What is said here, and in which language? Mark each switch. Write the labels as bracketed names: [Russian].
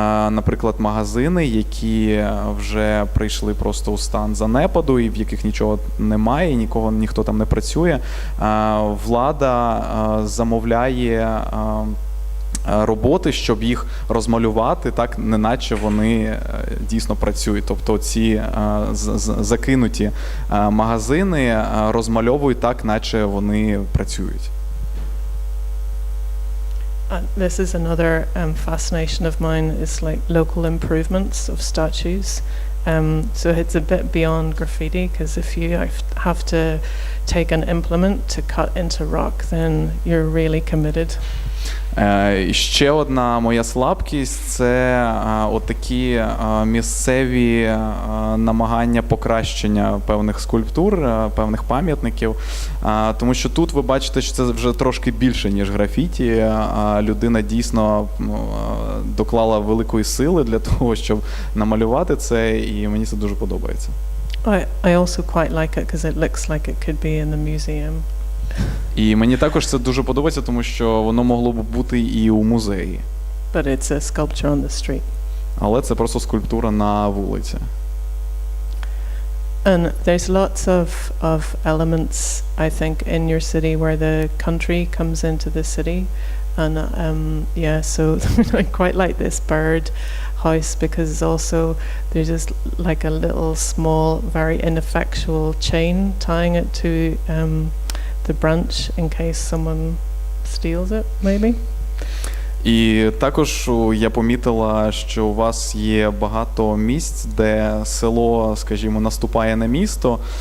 [Ukrainian] наприклад, магазини, які вже прийшли просто у стан занепаду і в яких нічого немає, ніхто там не працює, влада замовляє роботи, щоб їх розмалювати так, неначе вони дійсно працюють. Тобто ці закинуті магазини розмальовують так, наче вони працюють. [English] This is another fascination of mine, is like local improvements of statues. So it's a bit beyond graffiti, because if you have to take an implement to cut into rock, then you're really committed. [Ukrainian] Ще одна моя слабкість – це отакі місцеві намагання покращення певних скульптур, певних пам'ятників. Тому що тут ви бачите, що це вже трошки більше, ніж графіті. Людина дійсно доклала великої сили для того, щоб намалювати це, і мені це дуже подобається. [English] I also quite like it because it looks like it could be in the museum. [Ukrainian] І мені також це дуже подобається, тому що воно могло б бути і у музеї. [English] But it's a sculpture on the street. [Ukrainian] Але це просто скульптура на вулиці. [English] And there's lots of elements, I think, in your city where the country comes into the city. And so I quite like this bird house because it's also, there's just like a little small, very ineffectual chain tying it to the branch in case someone steals it, maybe. [Ukrainian] І також я помітила, що у вас є багато місць, де село, скажімо, наступає на місто.